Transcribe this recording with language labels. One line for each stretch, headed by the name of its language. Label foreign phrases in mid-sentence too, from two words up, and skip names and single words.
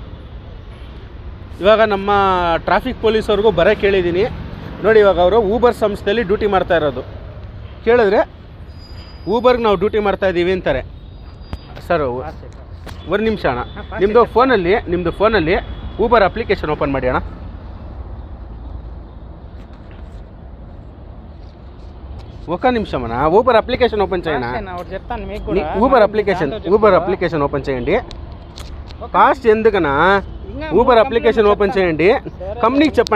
Kannada: ಇವಾಗ ನಮ್ಮ ಟ್ರಾಫಿಕ್ ಪೊಲೀಸವ್ರಿಗೂ ಬರೋಕ್ಕೆ ಹೇಳಿದ್ದೀನಿ ನೋಡಿ. ಇವಾಗ ಅವರು ಊಬರ್ ಸಂಸ್ಥೆಯಲ್ಲಿ ಡ್ಯೂಟಿ ಮಾಡ್ತಾ ಇರೋದು. ಕೇಳಿದ್ರೆ ಊಬರ್ಗೆ ನಾವು ಡ್ಯೂಟಿ ಮಾಡ್ತಾಯಿದ್ದೀವಿ ಅಂತಾರೆ. ಸರ್ ಒಂದು ನಿಮಿಷ ಅಣ್ಣ, ನಿಮ್ಮದು ಫೋನಲ್ಲಿ ಊಬರ್
English: application open
Kannada: ಮಾಡಿ ಅಣ್ಣ.
Telugu: ఒక నిమిషం అన్న, ఊబర్
English: application open
Telugu: చేయండి. ఊబర్
English: application open
Telugu: చేయండి. కాస్ట్ ఎందుకన్నా ఊబర్
English: application open
Telugu: చేయండి. కంపెనీకి చెప్పండి.